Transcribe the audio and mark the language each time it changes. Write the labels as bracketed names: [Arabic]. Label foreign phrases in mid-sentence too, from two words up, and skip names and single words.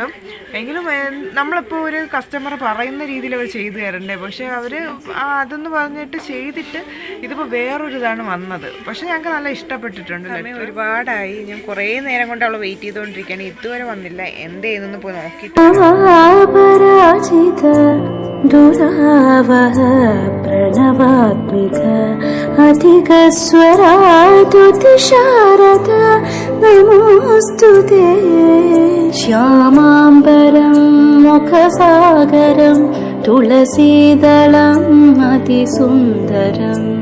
[Malayalam] എങ്കിലും നമ്മളിപ്പോൾ ഒരു കസ്റ്റമർ പറയുന്ന രീതിയിൽ അവർ ചെയ്തു തരണ്ടേ. പക്ഷേ അവർ അതെന്ന് പറഞ്ഞിട്ട് ചെയ്തിട്ട് ഇതിപ്പോൾ വേറൊരു ഇതാണ് വന്നത്. പക്ഷേ ഞങ്ങൾക്ക് നല്ല ഇഷ്ടപ്പെട്ടിട്ടുണ്ട്. ഒരുപാടായി, ഞാൻ കുറേ നേരം കൊണ്ട് അവൾ വെയിറ്റ് ചെയ്തുകൊണ്ടിരിക്കുകയാണ്. ഇതുവരെ വന്നില്ല. എന്ത് ചെയ്യുന്നു പോയി നോക്കിയിട്ട് [Sanskrit] दुरावह प्रणवात्मिक अधिकस्वरा तुतिशारद नमोऽस्तुते श्यामाम्बरं मुखसागरं तुलसीदलम् अतिसुन्दरम्